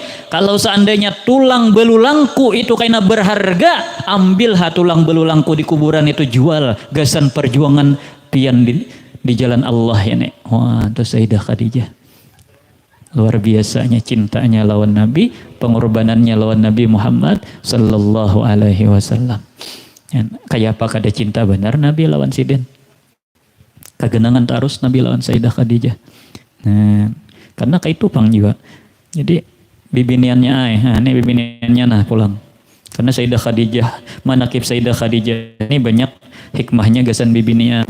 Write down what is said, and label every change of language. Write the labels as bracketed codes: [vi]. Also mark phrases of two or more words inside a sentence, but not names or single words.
[bjn] Kalau seandainya tulang belulangku itu kaina berharga, ambil tulang belulangku di kuburan itu jual, gasan perjuangan pian di jalan Allah ini. Wah, itu Sayyidah Khadijah. Luar biasanya cintanya lawan Nabi, pengorbanannya lawan Nabi Muhammad [ar] صلى الله عليه وسلم. [bjn] Kayak apa kada cinta benar Nabi lawan sidin. Kagenangan terus Nabi lawan Sayyidah Khadijah. Nah, karena kayak itu pang juga. Jadi bibiniannya ini bibiniannya nah pulang. Karena Sayyidah Khadijah, manakib Sayyidah Khadijah ini banyak hikmahnya gasan bibinian.